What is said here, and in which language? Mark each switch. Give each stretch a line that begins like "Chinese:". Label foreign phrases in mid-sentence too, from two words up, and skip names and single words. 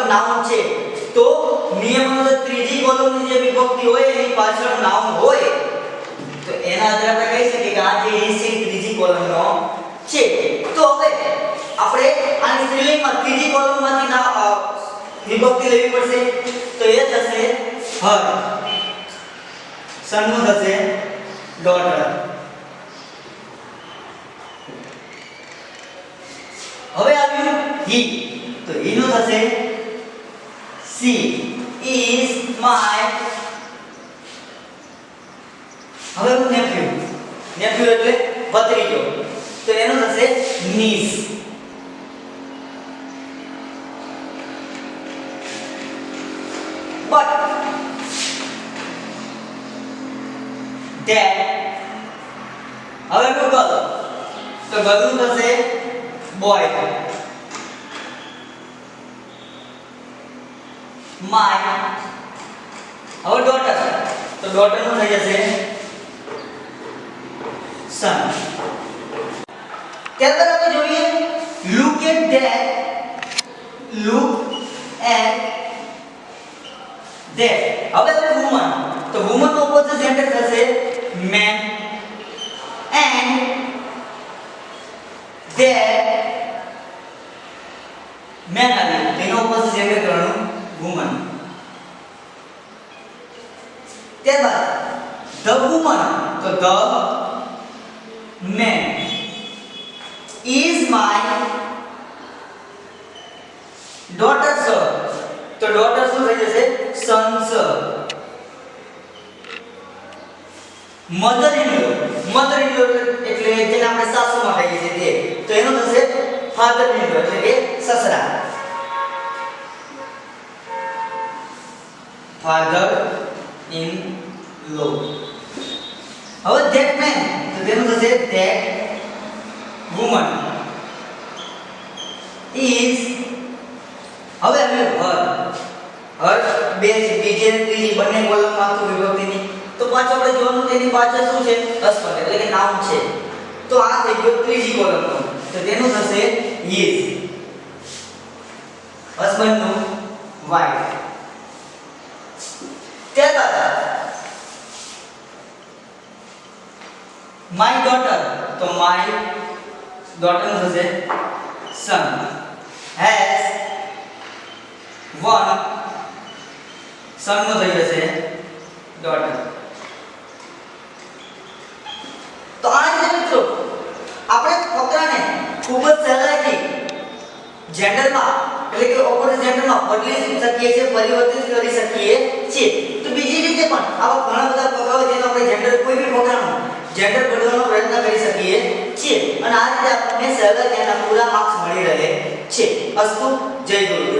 Gujarati: નાઉન છે તો નિયમ અનુસાર ત્રીજી કોલમની જે વિભક્તિ હોય એની પાછળ નાઉન હોય તો એના આધારે આપણે કહી શકીએ કે આ જે his છે ત્રીજી કોલમનો છે તો હવે આપણે આની સ્ત્રીલિંગમાં ત્રીજી કોલમમાંથી ના વિભક્તિ લેવી પડશે તો એ થશે
English: her son
Gujarati: નું થશે daughter હવે આવ્યું he તો he નું થશે
English: she is my
Gujarati: હવે nephew એટલે ભત્રીજો તો એનું થશે niece but that હવે ગર્લ તો ગર્લ નું થશે boy my હવે daughter તો daughter નું થઈ જશે son ત્યારબાદ આપણે જોઈએ
English: look at that
Gujarati: હવે woman તો woman નો
English: opposite gender
Gujarati: થશે
English: man and that man
Gujarati: આવ્યું તેનો opposite gender કરવાનું woman ત્યારબાદ
English: the woman
Gujarati: તો
English: the man is my
Gujarati: daughter sir તો daughter શું થઈ જશે son sir
English: mother in law
Gujarati: એટલે જેને આપણે સાસુ માં કહીએ છીએ તે તો એનું થશે
English: father in law
Gujarati: એટલે કે સસરા
English: father in law
Gujarati: હવે
English: that man
Gujarati: તો તેનું થશે
English: that woman
Gujarati: is હવે હર બે બીજી અને ત્રીજી બંને કોલમમાં તો વિભક્તિની તો પાછો આપણે જોવાનું તેની પાછળ શું છે હસબન્ડ એટલે કે નાઉન છે તો આ થઈ ગયો ત્રીજી કોલમનો તો તેનું થશે is હસબન્ડ નું wife ત્યારબાદ
English: my daughter
Gujarati: તો
English: my daughter
Gujarati: નું થશે
English: son has one son
Gujarati: નું થઈ જશે daughter તો આ રીતે મિત્રો આપણે ફકરાને ખૂબ જ સહેલાઈથી જેન્ડરમાં એટલે કે ઓપોઝિટ જેન્ડરમાં બદલી શકીએ છીએ પરિવર્તિત કરી શકીએ છીએ તો બીજી રીતે પણ આવા ઘણા બધા ફકરાઓ જેનો આપણે જેન્ડર કોઈ બી ફકરાનો જેન્ડર બદલવાનો પ્રયત્ન કરી શકીએ છીએ અને આ રીતે આપણને સહેલાઈથી એના પૂરા માર્ક્સ મળી રહે છે અસ્તુ જય ગુરુદેવ